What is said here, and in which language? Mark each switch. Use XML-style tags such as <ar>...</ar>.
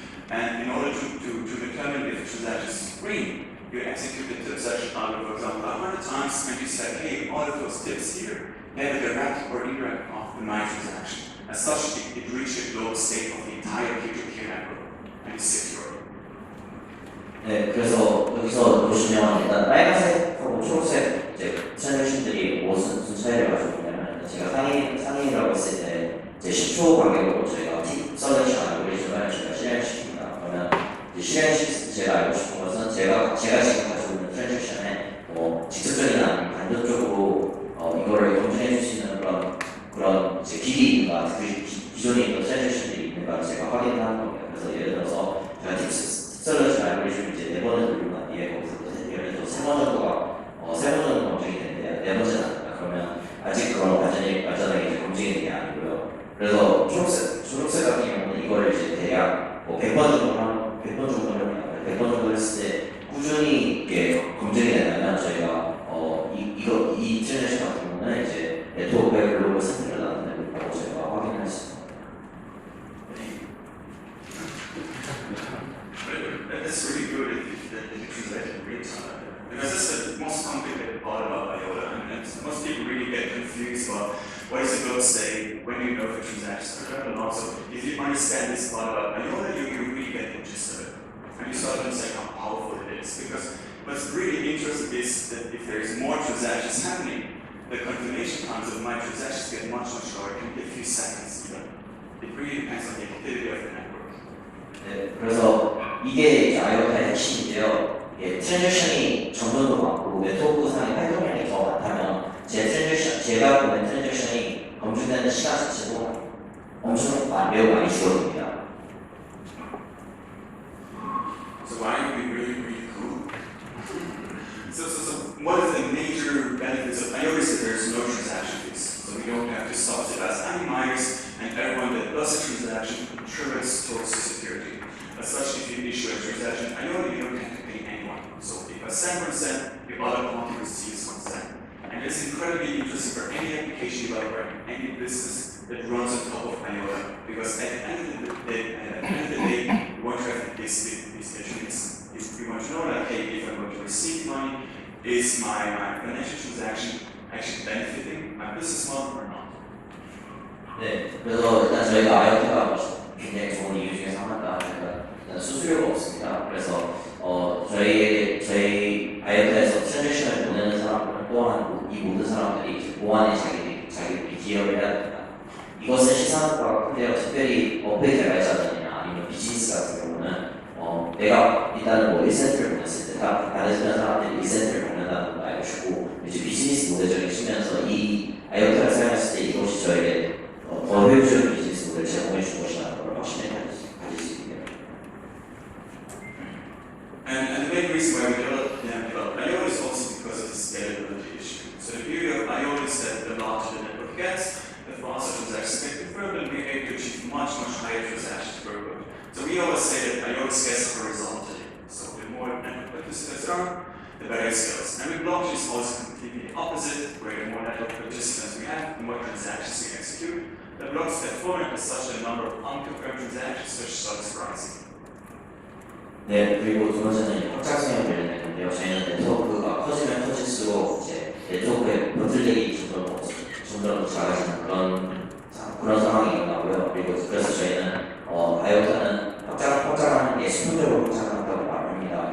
<en>And in order to determine if a transaction is green, you execute the transaction algorithm, for example, 100 times and you say, hey, all of those tips here, they have a direct or indirect path to my transaction. As such, it reached the global state of the entire peer-to-peer network and is secure.</en> <ko>네, 그래서 여기서 보시면 일단 빨간색하고 초록색 이제 트랜잭션들이 무슨 차이를 가지고 있냐면 제가 상인이라고 했을 때 이제 10초 간격으로 저희가 팁 셀렉션 알고리즘을 저희가 실행시킵니다. 그러면 이제 제가 알고 싶은 것은 제가 지금 가지고 있는 트랜잭션에 직접적이나 아니면 간접적으로 이거를 검증해 줄 수 있는 그런 이제 길이 있는가, 기존에 있던 트랜잭션들이 있는가를 제가 확인하는 겁니다. 그래서 예를 들어서 제가 팁설러지 알고리즘을 이제 4번을 돌리고 난 뒤에 거기서 예를 들어서 3번 정도가 3번 정도 검증이 되는데 4번째는 아니다. 그러면 아직 그건 완전하게 이제 검증이 된 게 아니고요. 그래서 초록색 같은 경우는 이거를 이제 대략 100번 정도는 100번 정도 했을 때 꾸준히 이게 검증이 된다면 저희가 이 트랜잭션 같은 경우는 이제 네트워크의 글로벌 상태를 나타내고 있다고 저희가 확인할 수 있습니다.</ko> <en>That's really good if you translate in real time. Because that's the most complicated part about IOTA, and most people really get confused about what does the block say when you know the transactions are done or not. So if you understand this part about IOTA, you really get the gist of it. And you start to understand how powerful it is. Because what's really interesting is that if there is more transactions happening, the confirmation times of my transactions get much lower. It can be a few seconds even. It really depends on the activity of the network.</en> <ko>네, 그래서 이게 이제 IOTA의 핵심인데요. 트랜잭션이 점점도 많고 네트워크상의 활동량이 더 많다면 제가 보낸 트랜잭션이 검증되는 시간 자체도 매우 많이 줄어듭니다.</ko> <en>So why are we really cool? So what is the major benefits of IOTA? There's no transaction fees. So we don't have to subsidize any miners, and everyone that does a transaction contributes towards the security. As such, if you issue a transaction IOTA, you don't have to pay anyone. So if I send 1 cent, your other party receives 1 cent. And it's incredibly interesting for any application developer, any business that runs on top of IOTA, because at the end of the day, you want to have these metrics. You want to know that, hey, if I'm going to receive money, is my financial transaction actually benefiting my business model or not?</en> <ko>네, 그래서 일단 저희가 IOTA가 굉장히 좋은 이유 중에 하나가 일단 수수료가 없습니다. 그래서 저희 IOTA에서 트랜잭션을 보내는 사람들은 또한 이 모든 사람들이 보안에 자기들이 기여를 해야 됩니다. 이것은 시사하는 바가 큰데요. 특별히 어플 개발자들이나 아니면 비즈니스 같은 경우는 내가 일단은 1센트를 보냈을 때 다른 사람들이 1센트를 받는다는 걸 알고 싶고 이제 비즈니스 모델적인 측면에서 이 IOTA를 사용했을 때 이것이 저에게 더 효율적인 비즈니스 모델을 제공해 줄 것이라는 걸 확신을 가질 수 있게 됩니다.</ko> <en>And the main reason why we developed IOTA is also because of the scalability issue. So the beauty of IOTA is that the larger the network gets, the faster transactions get confirmed, and we're able to achieve much higher transaction throughput. So we always say that IOTA scales horizontally. So the more network participants are, the better it scales. And with blockchain is also completely the opposite, where the more network participants we have, the more transactions we execute. The blocks that form as such a number of unconfirmed transactions which starts rising.</en> <ko>네, 그리고 두 번째는 확장성에 관련된 건데요. 저희는 네트워크가 커지면 커질수록 이제 네트워크의 버틀렉이 점점 더 작아지는 그런 상황이 일어나고요. 그리고 그래서 저희는 IOTA는 확장하는 게 수평적으로 확장한다고 말합니다.</ko>